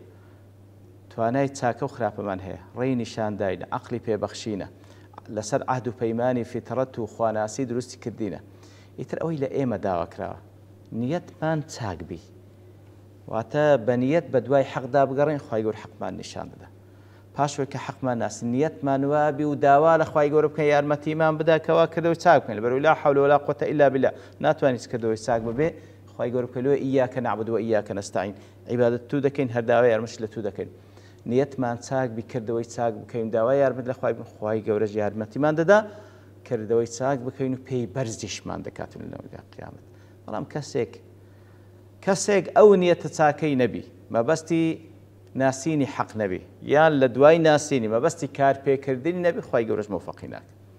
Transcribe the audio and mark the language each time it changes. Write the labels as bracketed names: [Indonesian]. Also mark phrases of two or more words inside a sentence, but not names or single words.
[Central Kurdish] توانای چاکە و خراپەمان هەیە ڕێی نیشانداینە عەقلی پێبەخشینە لەسەر عەهد و پەیمانی فیترەت و خواناسی دروستی کردینە. ئیتر ئەوەی لە ئێمە داواکراوە نیەتمان چاک بی واتە بە نیەت بە دوای حەقدا بگەڕێن خوای گەورە حەقمان نیشان بدە. پاشوەی کە حەقمان ناسی نیەتمان وابی و داوا لە خوای گەورە بکەین یارمەتیمان بدە کەوا کردەوەی چاک بکەین لەبەرەوەی [Arabic] لا حول ولا قوة إلا بالله [Central Kurdish] ناتوانیت کردەوەی چاک ببێ خوای گەورە بکەلوە [Arabic] ئیاکە نعبد و ئیاکە نەستعین [Central Kurdish] عیبادەت تو دەکەین هەر داوای یارمەتیش لە تو دەکەین نیەتمان چاک بی کردەوەی چاک بکەین داوای یارمەت لە خوای گەورەش یارمەتیمان دەدا کردەوەی چاک بکەین و پێی بەرزیشمان دەکاتن لەوەی قیامەت بەڵام کەسێک ئەو نیەتە چاکەی نەبی مەبەستی ناسینی حەق نەبی یان لە دوای ناسینی مەبەستی کارپێکردنی نەبی خوای گەورەش مۆفەقی ناکات